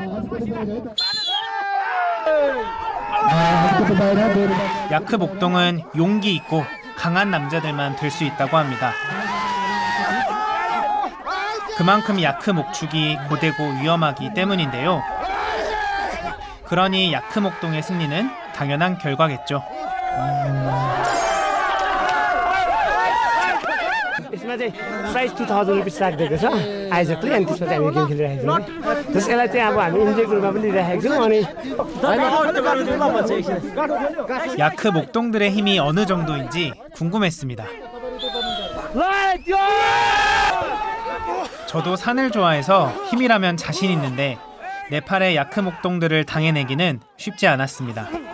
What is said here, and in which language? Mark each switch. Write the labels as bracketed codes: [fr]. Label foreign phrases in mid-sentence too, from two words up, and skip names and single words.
[ko] 야크 목동은 용기 있고 강한 남자들만 될 수 있다고 합니다. 그만큼 야크 목축이 고되고 위험하기 때문인데요. 그러니 야크 목동의 승리는 당연한 결과겠죠. [ne] यसमा चाहिँ प्राइस 2000 रुपिस राखिदिएको छ आयोजकले अनि त्यसमा चाहिँ हामी गेम खेलिरहेको छौँ त्यसैलाई चाहिँ अब हामी इन्जोयको रूपमा पनि लिइरहेको छौँ अनि [ko] 야크 목동들의 힘이 어느 정도인지 궁금했습니다. 저도 산을 좋아해서 힘이라면 자신 있는데 네팔의 야크 목동들을 당해내기는 쉽지 않았습니다.